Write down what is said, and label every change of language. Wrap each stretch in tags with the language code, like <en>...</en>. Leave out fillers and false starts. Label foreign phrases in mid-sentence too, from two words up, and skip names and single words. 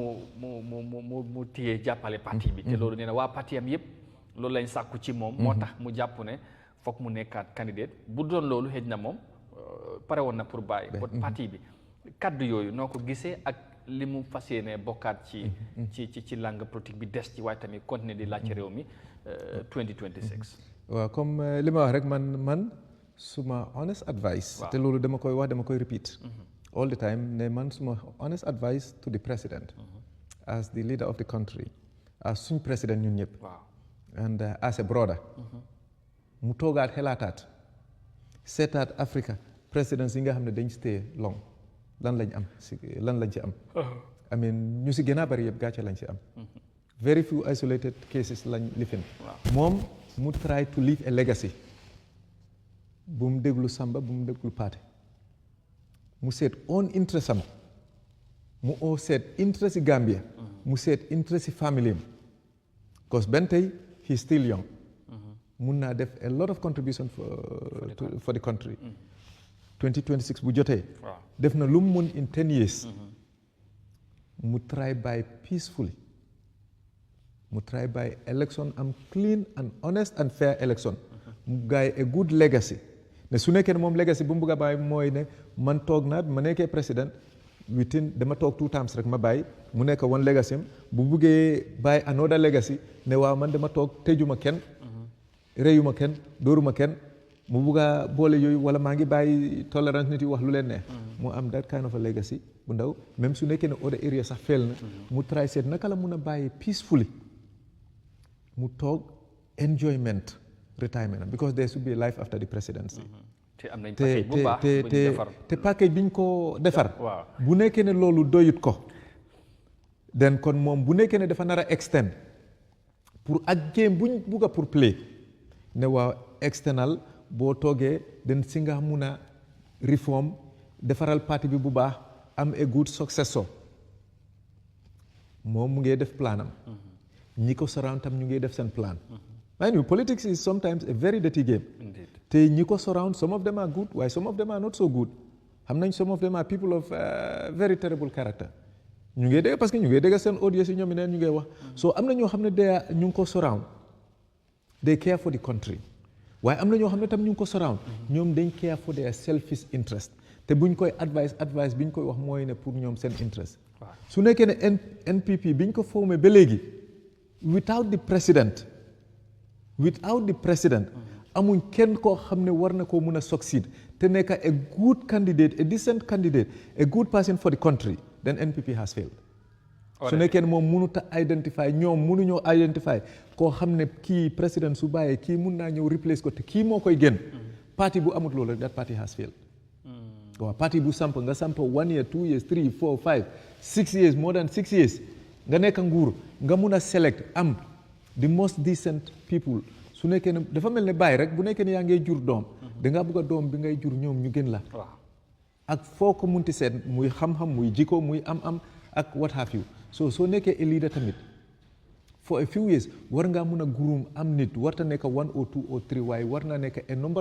<wo>mu téye jàppale parti bi te loolu nee na waa parti am yëpp loolu lañ sàkku ci moom moo tax mu jàpp ne foog mu nekkaat candidate bu doon loolu xëj na moom pare woon na pour bàyyi parti bi kaddu yooyu noo ko gisee ak li mu fas yéene bokkaat ci</wo> <fr>langue politique</fr> <wo>bi des ci waaye tamit continuer di laaj réew mi 2026 waaw comme li ma wax rek man suma</wo> <en>honest advice</en> <wo>te loolu dama koy</wo> <en>repeat all the time</en> <wo>ne man suma</wo> <en>honest advice to the president as the leader of the country</en> <wo>as suñ président ñun ñëpp</wo> <en>and as a brother</en> <wo>mu toogaat xelaataat seetaat Africa présidence yi nga xam ne dañ stay long lan lañ ci am</wo> <en>I mean</en> <wo>ñu si gën a bari yëpp gàcce lañ ci am</wo> <en>very few isolated cases</en> <wo>lañ lifin moom mu</wo> <en>try to leave a legacy</en> <wo>bu mu déglu Samba bu mu déglu Paate mu seet</wo> <en>own interest</en> <wo>am mu seet interest yi Gambia mu seet interest yi family am because benn tey</wo> <en>he still young</en> <wo>mun naa def</wo> <en>a lot of contribution for the country</en> <wo>2026 bu jotee def na lu mu mun in 10 years mu</wo> <en>try by peacefully</en> <wo>mu</wo> <en>try by election</en> <wo>am</wo> <en>clean and honest and fair election</en> <wo>mu gaay</wo> <en>a good legacy</en> <wo>ne su nekkee ne moom legacy bu mu bëgg a bàyyi mooy ne man toog naa ma nekkee président dama toog 2 times rek ma bàyyi mu nekk</wo> <en>one legacy</en> <wo>am bu buggee bàyyi</wo> <en>another legacy</en> <wo>ne waaw man dama toog tëjuma kenn réyuma kenn dóoruma kenn mu bugg a boole yooyu wala maa ngi bàyyi tolérance nit yi wax lu leen neex mu am</wo> <en>that kind of a legacy</en> <wo>bu ndaw même su nekkee ne</wo> <en>other area</en> <wo>sax fail na mu try seet naka la mun a bàyyi peacefully mu toog</wo> <en>enjoyment retirement because there should be a life after the presidency</en> <wo>te am nañ package bu baax bu ñu defar te package bi ñu ko defar bu nekkee ne loolu doyut ko den kon moom bu nekkee ne dafa nar a extend pour ak game buñ bugg a pour play ne waaw external boo toogee den si nga mun a reform defaral parti bi bu baax am</wo> <en>a good successor</en> <wo>moom mu ngi def planam ñi ko surround tam ñu ngi def seen plan</wo> <en>and politics is sometimes a very dirty game</en> <wo>te ñi ko surround</wo> <en>some of them are good</en> <wo>waaye</wo> <en>some of them are not so good</en> <wo>xam nañ</wo> <en>some of them are people of very terrible character</en> <wo>ñu ngi dégg</wo> <fr>parce que</fr> <wo>ñu ngi dégg seen audience yi ñoom neen ñu ngi wax so am na ñoo xam ne ñu ngi ko surround</wo> <en>they care for the country</en> <wo>waaye am na ñoo xam ne tam ñu ngi ko surround ñoom dañ</wo> <en>care for their selfish interest</en> <wo>te buñ koy advice bi ñu koy wax mooy ne pour ñoom seen interest su nekkee ne NPP bi ñu ko formé ba léegi</wo> <en>without the president</en> <wo>amuñ kenn koo xam ne war na koo mun a succeed te nekk</wo> <en>a good candidate a decent candidate a good person for the country then NPP has failed</en> <wo>su nekkee ne moom mënut a identify ñoom mënuñoo identify koo xam ne kii président su bàyyee kii mun naa ñëw replace ko te kii moo koy gën parti bu amut loolu rek</wo> <en>that party has failed</en> <wo>waaw parti bu samp nga samp 1 year 2 years 3 4 5 6 years</wo> <en>more than 6 years</en> <wo>nga nekk nguur nga mun a select am</wo> <en>the most decent people</en> <wo>su nekkee ne dafa mel ne bàyyi rek bu nekkee ne yaa ngay jur doom dangaa bëgg a doom bi ngay jur ñoom ñu gën la ak foo ko munti seet muy xam-xam muy jikko muy am ak</wo> <en>what have you</en> <wo>soo nekkee</wo> <en>a leader</en> <wo>tamit for a few years war ngaa mun a gurum am nit warta nekk 1 or 2 or 3 waaye war naa nekk</wo> <en>a number of</en>